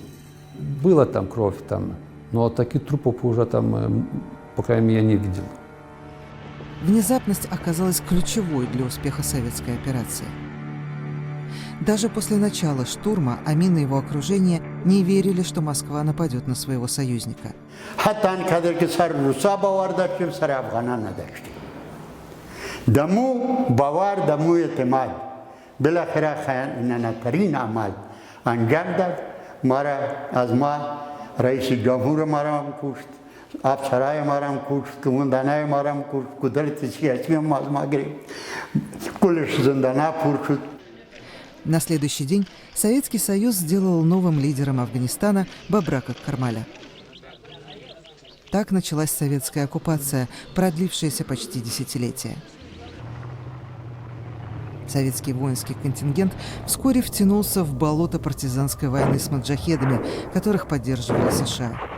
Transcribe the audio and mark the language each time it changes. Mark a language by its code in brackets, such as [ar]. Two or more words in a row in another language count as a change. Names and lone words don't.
[ru] Была там кровь, там, но таких трупов уже там, по крайней мере, я не видел. Внезапность оказалась ключевой для успеха советской операции. Даже после начала штурма Амин и его окружение не верили, что Москва нападет на своего союзника. [fa] مارا از ما رئیس جمهور مارا هم کشت افسرای مارا هم کشت کماندانای مارا هم کشت قدرت سیاسی هم از ما گرفت کلش زندانا پر شد. [ru] На следующий день Советский Союз сделал новым лидером Афганистана Бабрака Кармаля. Так началась советская оккупация, продлившаяся почти десятилетие. Советский воинский контингент вскоре втянулся в болото партизанской войны с маджахедами, которых поддерживали США.